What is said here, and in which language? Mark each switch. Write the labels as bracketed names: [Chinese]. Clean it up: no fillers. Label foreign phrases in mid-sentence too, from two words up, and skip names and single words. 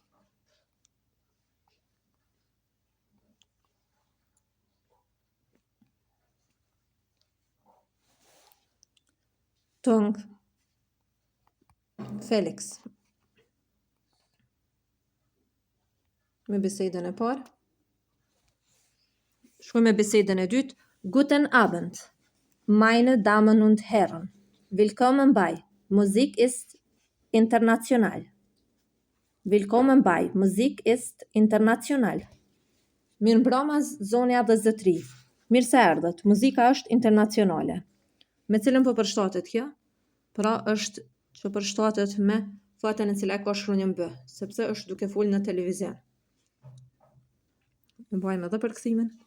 [Albanian] Tung Felix. Me bisedën e parë. Shkoj me bisedën e dytë. [German] Guten Abend, meine Damen und Herren. Willkommen bei Musik ist international. Willkommen bei Musik ist international. [Albanian] Mirëmbrëma zonja dhe zotri. Mirë se erdhët. Muzika është internacionale. Me cilën po përshtatet kjo? Pra është që përshtatet me fatën e cila ka shkronjën B, sepse është duke folë në televizion. E bëjmë edhe për kthimin.